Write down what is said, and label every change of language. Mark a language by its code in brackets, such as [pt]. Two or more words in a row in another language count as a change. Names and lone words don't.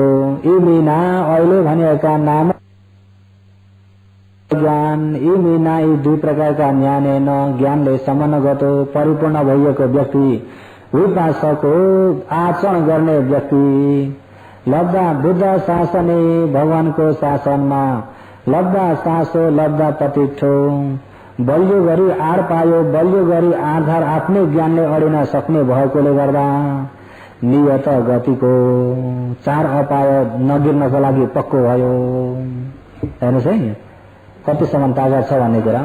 [ne] इमिना अहिले भनेका नाम ज्ञान, इमिना यी दुई प्रकारका ज्ञाने न ज्ञानले समनगतो परिपूर्ण भइएको व्यक्ति, उपासक हो, आचरण गर्ने व्यक्ति। [pi] लब्धा बुद्ध शासने [ne] भगवानको शासनमा, [pi] लब्धा सासो लब्धा प्रतिष्ठो। [ne] बलियो गरी आड पायो, बलियो गरी आधार आफ्नै ज्ञानले अडिन सक्ने भएकोले गर्दा नियत गतिको चार अपाय नगिर्नको लागि पक्को भयो। हेर्नुहोस् है कतिसम्म तागत छ भन्ने कुरा।